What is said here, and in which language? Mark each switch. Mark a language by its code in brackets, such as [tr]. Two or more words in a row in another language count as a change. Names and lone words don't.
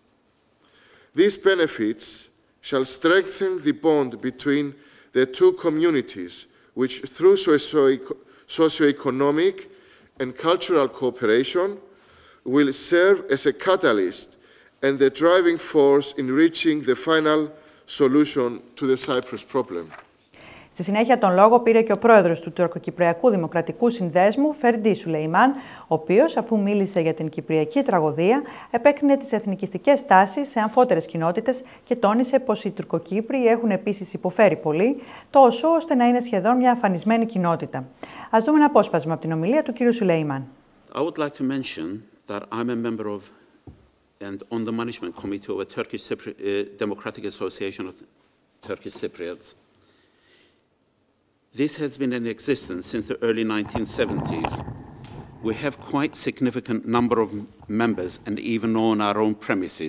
[en] These benefits shall strengthen the bond between the two communities, which through socio-economic and cultural cooperation will serve as a catalyst and the driving force in reaching the final solution to the Cyprus problem. [el] Στη συνέχεια τον λόγο πήρε και ο πρόεδρος του Τουρκοκυπριακού Δημοκρατικού Συνδέσμου, Φερντί Σουλεϊμάν, ο οποίος, αφού μίλησε για την κυπριακή τραγωδία, επέκρινε τις εθνικιστικές τάσεις σε αμφότερες κοινότητες και τόνισε πως οι Τουρκοκύπροι έχουν επίσης υποφέρει πολύ, τόσο ώστε να είναι σχεδόν μια αφανισμένη κοινότητα. Ας δούμε ένα απόσπασμα από την ομιλία του κ. Σουλεϊμάν. [en] I would like to mention that I'm a member of and on the management committee of a Turkish Democratic Association of Turkish Cypriots. This has been in existence since the early 1970s. We have quite significant number of members and even on our own premises.